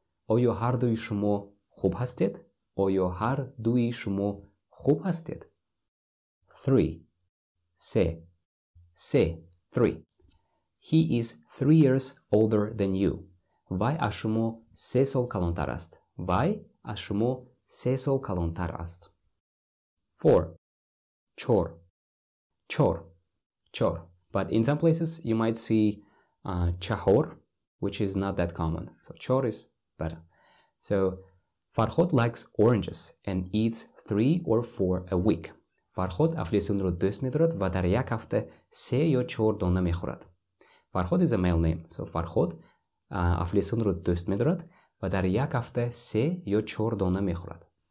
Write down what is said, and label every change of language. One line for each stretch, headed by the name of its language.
Persian: آیا هر دوی شما خوب هستید؟ آیا هر دوی شما خوب هستید؟ 3.
Tajik: Se. Se. 3.
English: He is 3 years older than you.
Tajik: Вай аз шумо 3 сол калонтар аст. Вай аз шумо 3 сол калонтар аст. 4. Chor. Chor. Chor.
English: But in some places you might see chahor, which is not that common. So chor is better. So Farhod likes oranges and eats 3 or 4 a week.
Tajik: Farhod афлесунро дӯст медорад ва дар як ҳафта 3 ё 4 дона мехӯрад.
English: Farhod is a male name.
Tajik: So Farhod афлесунро дӯст медорад ва дар як ҳафта 3 ё 4 дона мехӯрад.